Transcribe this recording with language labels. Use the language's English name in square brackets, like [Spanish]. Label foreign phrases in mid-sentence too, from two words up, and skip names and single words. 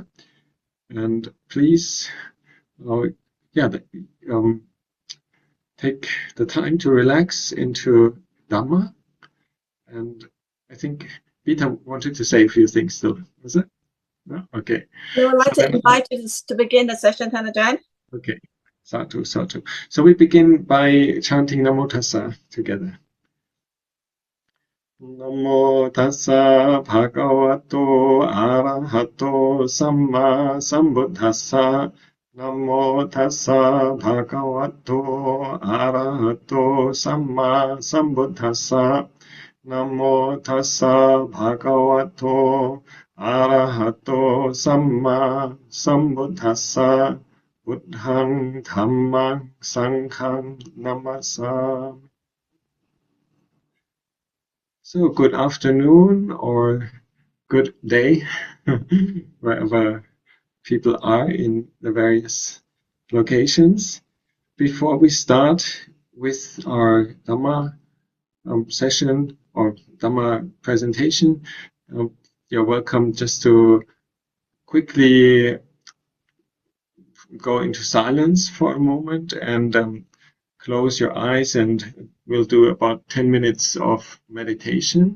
[English] And please, take the time to relax into Dhamma. And I think Peter wanted to say a few things still, was it? No? Okay. We would like to invite you to begin the session, Ajahn. [Pali] Okay. Sadhu, sadhu. [English] So we begin by chanting [Pali] Namo Tassa [English] together. [Pali] Namo Tassa Bhagavato Arahato Samma Sambuddhassa. Namo Tassa Bhagavato Arahato Samma Sambuddhassa. Namo Tassa Bhagavato Arahato Samma Sambuddhassa. Buddhang Dhammang Sanghang Namasami. [English] So good afternoon or good day, wherever people are in the various locations. Before we start with our Dhamma session or Dhamma presentation, you're welcome just to quickly go into silence for a moment and close your eyes, and we'll do about 10 minutes of meditation.